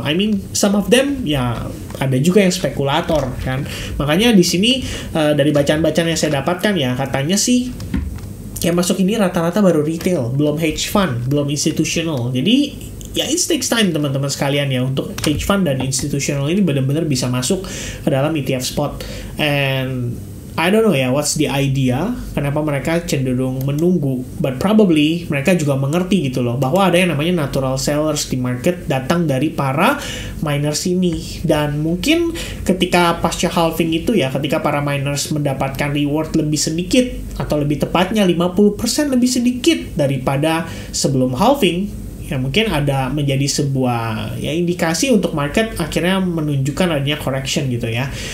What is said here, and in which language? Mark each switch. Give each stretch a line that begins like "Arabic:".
English: I mean some of them
Indonesian: ya ada juga yang spekulator kan. Makanya di sini dari bacaan-bacaan yang saya dapatkan ya, katanya sih yang masuk ini rata-rata baru retail, belum hedge fund, belum institutional. Jadi ya
English: it takes time
Indonesian: teman-teman sekalian ya untuk hedge fund dan institutional ini benar-benar bisa masuk ke dalam ETF spot.
English: And I don't know ya, what's the idea?
Indonesian: Kenapa mereka cenderung menunggu?
English: But probably
Indonesian: mereka juga mengerti gitu loh, bahwa ada yang namanya natural sellers di market datang dari para miners ini. Dan mungkin ketika pasca halving itu ya, ketika para miners mendapatkan reward lebih sedikit, atau lebih tepatnya 50% lebih sedikit daripada sebelum halving, ya mungkin ada menjadi sebuah ya indikasi untuk market akhirnya menunjukkan adanya correction gitu ya.